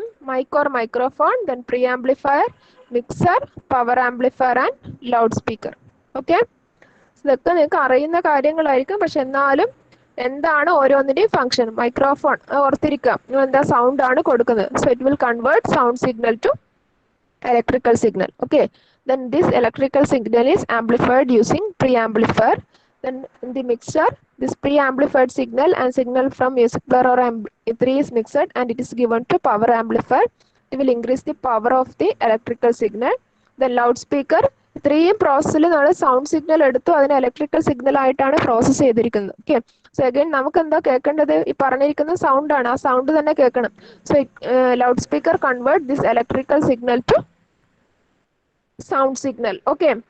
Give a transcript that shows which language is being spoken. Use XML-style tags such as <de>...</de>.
<en>Mike or microphone, then pre amplifier, mixer, power amplifier and loud speaker. Okay.</en> <ml>ഇതൊക്കെ നിങ്ങൾക്ക് അറിയുന്ന കാര്യങ്ങളായിരിക്കും, പക്ഷെ എന്നാലും എന്താണ് ഓരോന്നിന്റെയും ഫംഗ്ഷൻ. മൈക്രോഫോൺ ഓർത്തിരിക്കാം, എന്താ സൗണ്ട് ആണ് കൊടുക്കുന്നത്.</ml> <en>So it will convert sound signal to electrical signal. Okay. Then this electrical signal is amplified using preamplifier. Then in the mixer, this pre-amplified signal and signal from music player or MP3 is mixed and it is given to power amplifier. It will increase the power of the electrical signal.</en> <ml>Then loudspeaker, ഇത്രയും പ്രോസസ്സിൽ നമ്മൾ sound signal എടുത്തു അതിനെ electrical signal ആയിട്ടാണ് process ചെയ്തിരിക്കുന്നത്. Okay. So again നമുക്ക് എന്താ കേൾക്കേണ്ടത്, ഈ പറഞ്ഞിരിക്കുന്ന സൗണ്ട് ആണ്, ആ സൗണ്ട് തന്നെ കേൾക്കണം.</ml> <en>So loud speaker convert this electrical signal to sound signal. Okay.</en>